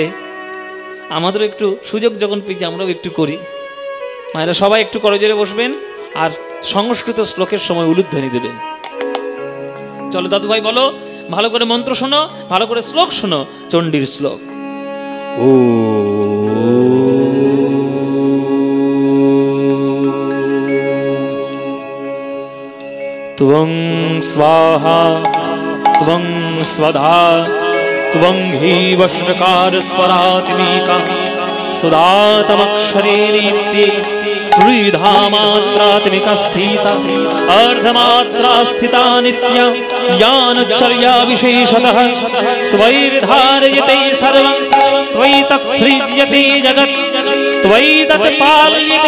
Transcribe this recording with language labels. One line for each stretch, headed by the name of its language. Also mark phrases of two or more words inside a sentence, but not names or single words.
Bangla: আমাদেরও একটু সুযোগ যখন পেয়েছি, আমরাও একটু করি। মায়েরা সবাই একটু করজোরে বসবেন আর সংস্কৃত শ্লোকের সময় উলুধ্বনি দেবেন। চলো দাদু ভাই বলো, ভালো করে মন্ত্র শোনো, ভালো করে শ্লোক শোনো, চণ্ডীর শ্লোক।
Sanskrit: ও त्वं स्वाहा त्वं स्वधा त्वं हि वष्टकार स्वरात्मिका सुदातमक्षरे नित्ये त्रिधा मात्रात्मिका स्थिता अर्धमात्रा स्थिता नित्या यानुच्चर्या विशेषतः त्वयि विधारयते सर्वं त्वयि तत्सृज्यते जगत् त्वयि तत् पाल्यते